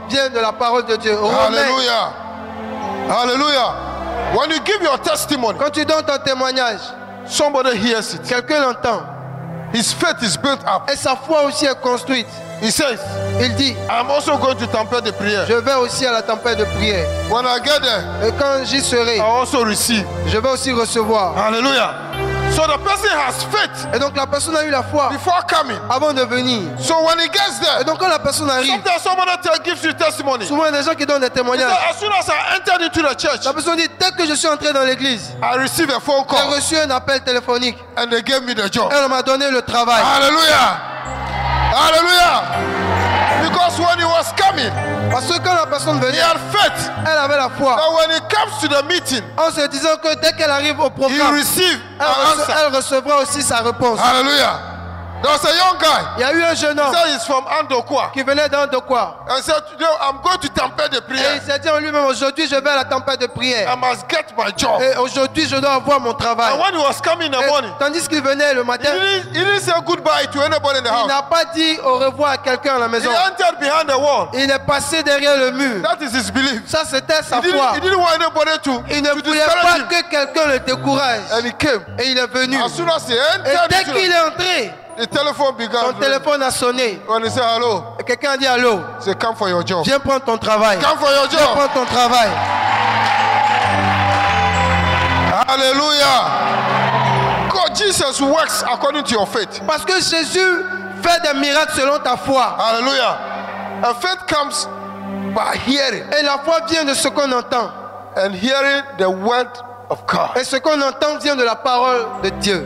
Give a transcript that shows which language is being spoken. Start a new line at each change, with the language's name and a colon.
French: vient de la parole de Dieu. Romains.
English: Hallelujah. Hallelujah. When you give your testimony,
French: Quand tu donnes ton témoignage,
English: somebody hears it.
French: quelqu'un l'entend.
English: His faith is built up.
French: Et sa foi aussi est construite.
English: He says,
French: Il dit,
English: I'm also going to tempête de prière.
French: je vais aussi à la tempête de prière.
English: When I get there,
French: Et quand j'y serai,
English: I also receive.
French: je vais aussi recevoir.
English: Hallelujah. So the person has faith
French: Et donc la personne a eu la foi
English: before coming.
French: avant de venir.
English: So when he gets
French: Et
English: there,
French: donc quand la personne arrive,
English: sometimes someone gives you testimony. He
French: souvent il y a des gens qui donnent des
English: said,
French: témoignages.
English: as soon as I entered into the church,
French: La personne dit, dès que je suis entré dans l'église,
English: I received a phone
French: j'ai
English: call
French: reçu un appel téléphonique.
English: and they gave me the job.
French: Elle m'a donné le travail.
English: Hallelujah. Hallelujah. Because when he was coming,
French: Parce que quand la personne
English: he
French: venait,
English: had faith
French: elle avait la foi.
English: that when he comes to the meeting,
French: En se disant que dès qu'elle arrive au
English: he
French: programme,
English: received an answer.
French: elle recevra aussi sa réponse.
English: Hallelujah. There was a young guy.
French: Il y a eu un jeune
English: He
French: homme
English: said he's from Andokwa.
French: qui venait d'Andokwa.
English: And said, today I'm going to tempête de
French: Et prière. il s'est dit en lui-même, aujourd'hui je vais à la tempête de
English: I
French: prière.
English: must get my job.
French: Et aujourd'hui je dois avoir mon travail.
English: And when he was coming in the
French: Et
English: morning,
French: tandis qu'il venait le
English: he
French: matin,
English: didn't say goodbye to anybody in the
French: il
English: house.
French: n'a pas dit au revoir à quelqu'un à la
English: He
French: maison.
English: entered behind the wall.
French: Il est passé derrière le mur.
English: That is his belief.
French: Ça c'était sa
English: He
French: foi.
English: didn't want anybody
French: Il ne
English: to
French: voulait
English: discourage
French: pas
English: him.
French: que quelqu'un le décourage.
English: And he came.
French: Et il est venu.
English: As soon as he
French: Et
English: entered
French: dès
English: into
French: qu'il est entré,
English: the telephone began.
French: son téléphone a sonné.
English: When he said hello,
French: Et quelqu'un a dit allô,
English: he said, come for your job.
French: viens prendre ton travail.
English: Come for your
French: Viens
English: job.
French: prendre ton travail.
English: Hallelujah. God, Jesus works according to your faith.
French: Parce que Jésus fait des miracles selon ta foi.
English: Hallelujah. And faith comes by hearing.
French: Et la foi vient de ce qu'on entend.
English: And hearing the word of God.
French: Et ce qu'on entend vient de la parole de Dieu.